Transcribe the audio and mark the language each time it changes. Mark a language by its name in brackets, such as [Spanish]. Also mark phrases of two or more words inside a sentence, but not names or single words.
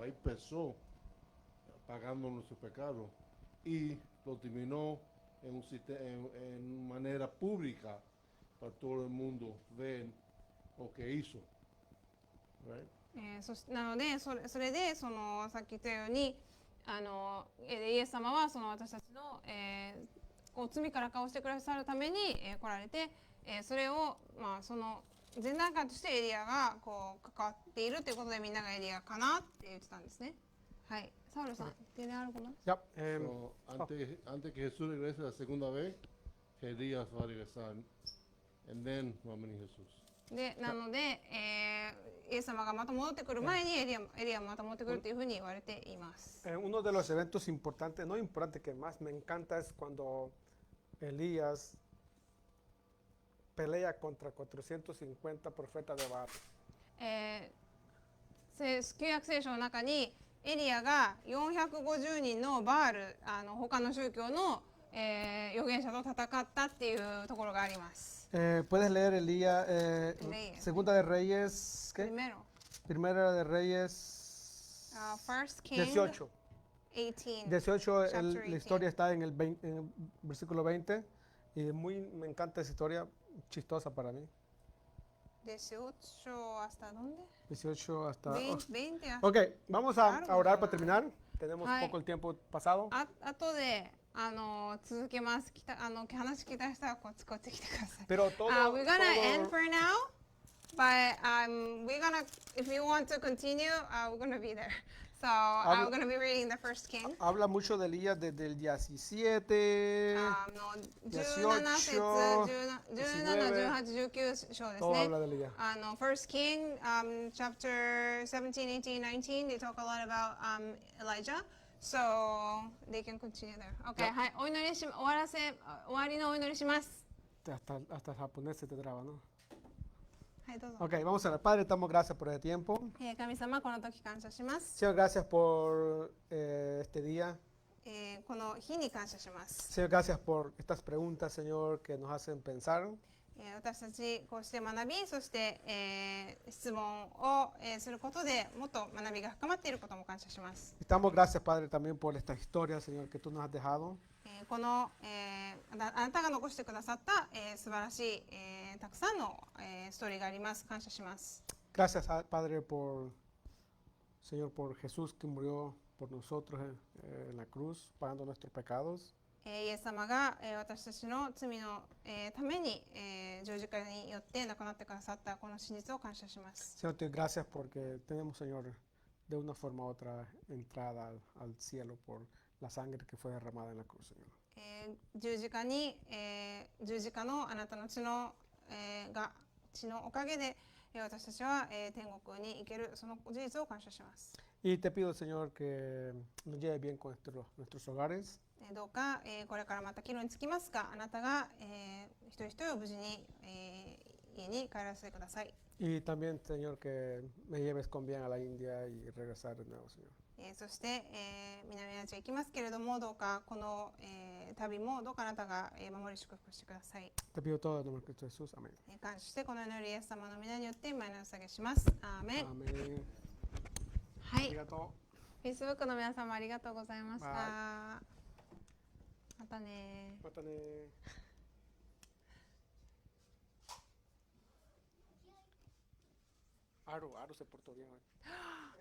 [Spanish] Ahí empezó pagando nuestros pecados y lo terminó en manera pública para todo el mundo ver lo que hizo. [English] Right? [Japanese] なのでそれでそのさっき言ったようにイエス様はその私たちの、こう罪から顔してくださるために、来られて、それを、その前段階としてエリアがこう関わっているということで、みんながエリアかなって言ってたんですね。はい、サウルさん、 [Spanish] ¿tiene algo más? [English] Yep. [Spanish] So, antes que Jesús regrese la segunda vez, Elías va a regresar, [English] and then [Spanish] va a venir Jesús. [Japanese] でなので、イエス様がまた戻ってくる前にエリアもまた戻ってくるというふうに言われています。 [Spanish] Uno de los eventos importantes, no importante, que más me encanta es cuando Elías pelea contra 450 profetas de Baal. [Japanese] 旧約聖書の中にエリアが450人のバール、他の宗教の、預言者と戦ったっていうところがあります。 [Spanish] Puedes leer Elías, Segunda de Reyes, ¿qué? Primera de Reyes, [English] First King 18. 18. [Spanish] La historia está en el versículo 20 y me encanta esa historia, chistosa para mí. 18 ¿hasta dónde? 18 hasta... 20. Ok, vamos a orar para terminar. Tenemos poco el tiempo pasado. [Japanese] あとで続けます。話聞きたい人はこっち来てください。 [Spanish] Pero todo, [English] we're gonna end for now. but we're gonna, if you want to continue, we're gonna be there. So [Spanish] Habla- [English] we're gonna be reading the first king. [Spanish] Habla mucho de Elías desde el 17, [Japanese] の17節、 17、18、19章です [Spanish] todo [Japanese] ね [Spanish] habla。de Elías. [English] First King, chapter 17, 18, 19, they talk a lot about Elijah. So they can continue there. [Japanese] Okay, はい、お祈りし、終わりのお祈りします。 [Spanish] Hasta el japonés se te traba, ¿no? [Japanese] はい、どうぞ。 [Spanish] Ok, vamos a ver. Padre, damos gracias por el tiempo. [Japanese] 神様、この時感謝します。 [Spanish] Señor, gracias por este día. [Japanese] この日に感謝します。 [Spanish] Señor, gracias por estas preguntas, Señor, que nos hacen pensar. [Japanese] 私たちこうして学び、そして、質問を、することでもっと学びが深まっていることも感謝します。 [Spanish] Damos gracias, Padre, también por esta historia, Señor, que tú nos has dejado. [Japanese] この、あなたが残してくださった、素晴らしい、たくさんの、ストーリーがあります。感謝します。 [Spanish] Gracias, Padre, por, Señor, por Jesús que murió por nosotros en la cruz, pagando nuestros pecados. [Japanese] イエス様が、私たちの罪の、ために、十字架によって亡くなってくださったこの真実を感謝します。 [Spanish] Señor, te doy gracias porque tenemos, Señor, de una forma u otra entrada al cielo por la sangre que fue derramada en la cruz, Señor. [Japanese] 十字架に、十字架のあなたの血の、血のおかげで、私たちは、天国に行けるその事実を感謝します。 [Spanish] Y te pido, Señor, que nos lleve bien con nuestros hogares. [Japanese] どうか、これからまた帰路につきますが、あなたが、一人一人を無事に、家に帰らせてください。 [Spanish] Y también, Señor, que me lleves con bien a la India y regresar de nuevo, Señor. [Japanese] そして、南アジア行きますけれども、どうかこの、旅もどうかあなたが、守り祝福してください。 [Spanish] Te pido todo en el nombre de Cristo Jesús. Amén. [Japanese] 感謝してこの祈りイエス様の皆によって前のお下げします。アーメン。 [Spanish] Amén. [Japanese] はい。 Arigato. Facebook の皆様ありがとうございました。はまたね。 Mátane. [Spanish] Aro se portó bien hoy.